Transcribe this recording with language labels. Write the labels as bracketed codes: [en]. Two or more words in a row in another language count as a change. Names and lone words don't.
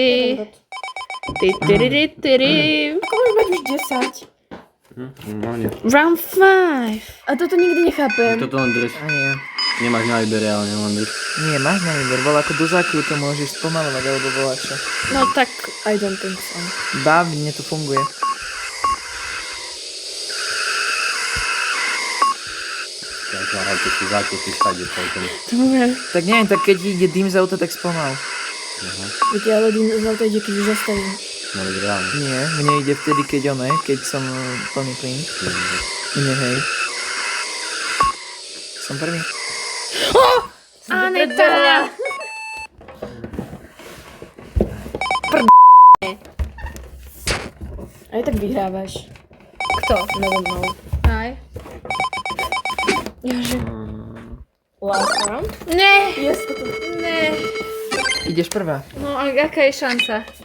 [sk] Ty tyriri tyri. Ako môžeš mať už 10? Normálne. Round 5. A toto nikdy nechápem. Toto len drž. Ani ja. Nemáš na výber, ale len drž. Nie, máš na výber. Bol ako do zákru to môžeš spomalovať, alebo voľačo. No tak, [en] I don't think so. [sk] Baví, mne to funguje. Takže hľadte si zákruty všade celkom. dobre. Tak neviem, tak keď ide dým z auta, tak spomal. Viete, ale z auta ide, keď už zastavím. No veď reálne. Nie, mne ide vtedy, keď som plný plyn. Mne, hej. Som prvý. Aneta. Aj tak vyhrávaš. Kto? Nado mnou. Aj. Jože. [en] Last round? [sk] Ne, Yes, toto. ne. Ideš prvá. No a aká je šanca?